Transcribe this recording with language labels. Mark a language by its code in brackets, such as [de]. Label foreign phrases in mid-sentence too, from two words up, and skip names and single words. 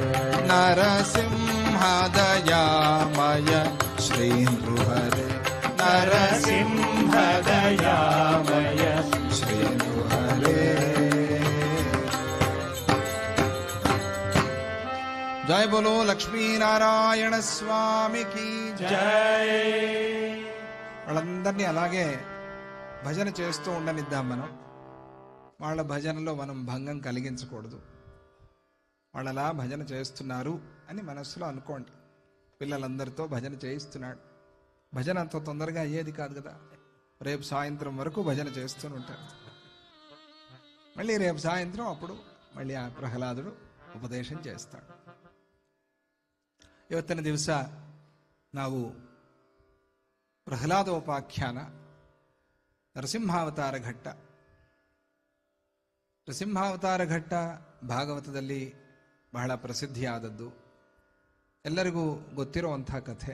[sa] नरसिंह दयामय श्री नृहरे नरसिंह दयामय श्री नृहरे [hi] जय बोलो लक्ष्मी नारायण स्वामी की [te] జై వాళ్ళందరినీ అలాగే భజన చేస్తూ ఉండనిద్దాం మనం. వాళ్ళ భజనలో మనం భంగం కలిగించకూడదు. వాళ్ళు అలా భజన చేస్తున్నారు అని మనస్సులో అనుకోండి. పిల్లలందరితో భజన చేయిస్తున్నాడు. భజన అంత తొందరగా అయ్యేది కాదు కదా. రేపు సాయంత్రం వరకు భజన చేస్తూ ఉంటారు. మళ్ళీ రేపు సాయంత్రం అప్పుడు మళ్ళీ ఆ ప్రహ్లాదుడు ಉಪದೇಶ చేస్తాడు. [kn] ಇವತ್ತಿನ ದಿವಸ ನಾವು ಪ್ರಹ್ಲಾದೋಪಾಖ್ಯಾನ ನರಸಿಂಹಾವತಾರ ಘಟ್ಟ. ನರಸಿಂಹಾವತಾರ ಘಟ್ಟ ಭಾಗವತದಲ್ಲಿ ಬಹಳ ಪ್ರಸಿದ್ಧಿಯಾದದ್ದು, ಎಲ್ಲರಿಗೂ ಗೊತ್ತಿರುವಂಥ ಕಥೆ.